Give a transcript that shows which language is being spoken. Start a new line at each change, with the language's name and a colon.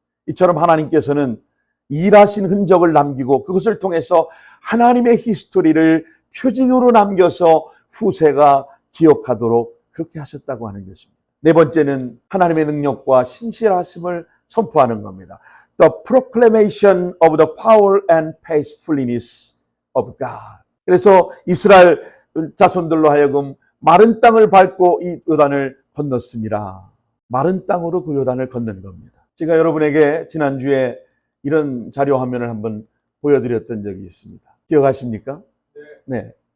Korean: 이처럼 하나님께서는 일하신 흔적을 남기고 그것을 통해서 하나님의 히스토리를 표징으로 남겨서 후세가 기억하도록 그렇게 하셨다고 하는 것입니다. 네 번째는 하나님의 능력과 신실하심을 선포하는 겁니다.
English: The proclamation of the power and faithfulness of God.
Korean: 그래서 이스라엘 자손들로 하여금 마른 땅을 밟고 이 요단을 건넜습니다. 마른 땅으로 그 요단을 건넌 겁니다. 제가 여러분에게 지난주에 이런 자료 화면을 한번 보여드렸던 적이 있습니다. 기억하십니까? 네.